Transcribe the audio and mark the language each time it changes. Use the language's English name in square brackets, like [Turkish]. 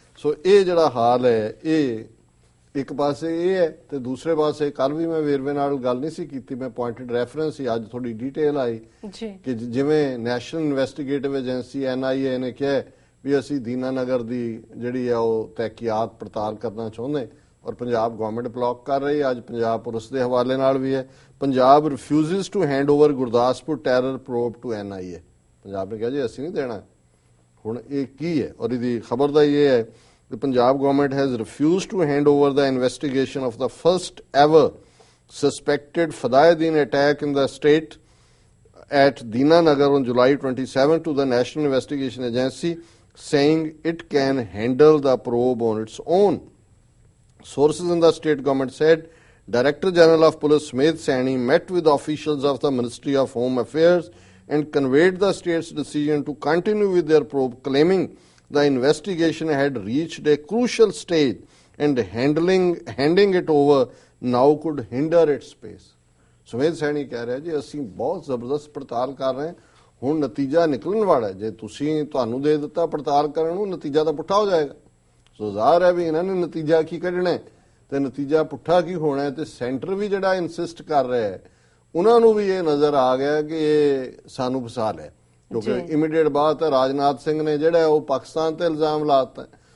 [Punjabi] ਸੋ ਇਹ ਜਿਹੜਾ ਹਾਲ ਹੈ ਇਹ ਇੱਕ ਪਾਸੇ ਇਹ ਹੈ ਤੇ ਦੂਸਰੇ ਪਾਸੇ ਕੱਲ ਵੀ ਮੈਂ ਵੇਰਵੇ ਨਾਲ ਗੱਲ ਨਹੀਂ ਸੀ ਕੀਤੀ, ਮੈਂ ਪੁਆਇੰਟਡ ਰੈਫਰੈਂਸ ਸੀ, ਅੱਜ ਥੋੜੀ ਡਿਟੇਲ ਆਈ ਕਿ ਜਿਵੇਂ ਨੈਸ਼ਨਲ ਇਨਵੈਸਟੀਗੇਟਿਵ ਏਜੰਸੀ NIA ਨੇ ਕਿਹਾ ਵੀ ਅਸੀਂ ਦੀਨਾਨਗਰ ਦੀ ਜਿਹੜੀ ਆ ਉਹ ਤਹਿਕੀਕਾਤ ਪੜਤਾਲ ਕਰਨਾ ਚਾਹੁੰਦੇ ਔਰ ਪੰਜਾਬ ਗਵਰਨਮੈਂਟ ਬਲੌਕ ਕਰ ਰਹੀ। ਅੱਜ ਪੰਜਾਬ ਪੁਲਿਸ ਦੇ ਹਵਾਲੇ ਨਾਲ ਵੀ ਹੈ, [English] Punjab refuses to hand over Gurdaspur terror probe to NIA। [Punjabi] Punjab ਨੇ ਕਿਹਾ ਜੀ ਅਸੀਂ ਨਹੀਂ ਦੇਣਾ। ਹੁਣ ਇਹ ਕੀ ਹੈ ਔਰ ਇਹਦੀ ਖਬਰ ਦਾ ਇਹ ਹੈ [English] the Punjab government has refused to hand over the investigation of the first ever suspected Fadayuddin attack in the state at Dinanagar on July 27 to the National Investigation Agency, saying it can handle the probe on its own. Sources in the state government said Director General of Police Sumedh Saini met with officials of the Ministry of Home Affairs and conveyed the state's decision to continue with their probe, claiming the investigation had reached a crucial stage and handing it over now could hinder its pace. [Punjabi] Sumedh Saini ਕਹਿ ਰਿਹਾ ਜੀ ਅਸੀਂ ਬਹੁਤ ਜ਼ਬਰਦਸਤ ਪੜਤਾਲ ਕਰ ਰਹੇ ਹਾਂ, ਹੁਣ ਨਤੀਜਾ ਨਿਕਲਣ ਵਾਲਾ, ਜੇ ਤੁਸੀਂ ਤੁਹਾਨੂੰ ਦੇ ਦਿੱਤਾ ਪੜਤਾਲ ਕਰਨ ਨੂੰ, ਨਤੀਜਾ ਤਾਂ ਪੁੱਠਾ ਹੋ ਜਾਏਗਾ। ਸੋ ਜ਼ਾਹਰ ਹੈ ਵੀ ਇਹਨਾਂ ਨੇ ਨਤੀਜਾ ਕੀ ਕੱਢਣਾ ਤੇ ਨਤੀਜਾ ਪੁੱਠਾ ਕੀ ਹੋਣਾ ਹੈ। ਤੇ ਸੈਂਟਰ ਵੀ ਜਿਹੜਾ ਇਨਸਿਸਟ ਕਰ ਰਿਹਾ ਹੈ, ਉਹਨਾਂ ਨੂੰ ਵੀ ਇਹ ਨਜ਼ਰ ਆ ਗਿਆ ਕਿ ਇਹ ਸਾਨੂੰ ਫਸਾ ਲਿਆ, ਕਿਉਂਕਿ ਇਮੀਡੀਏਟ ਬਾਅਦ ਤਾਂ ਰਾਜਨਾਥ ਸਿੰਘ ਨੇ ਜਿਹੜਾ ਉਹ ਪਾਕਿਸਤਾਨ ਤੇ ਇਲਜ਼ਾਮ ਲਾਤਾ।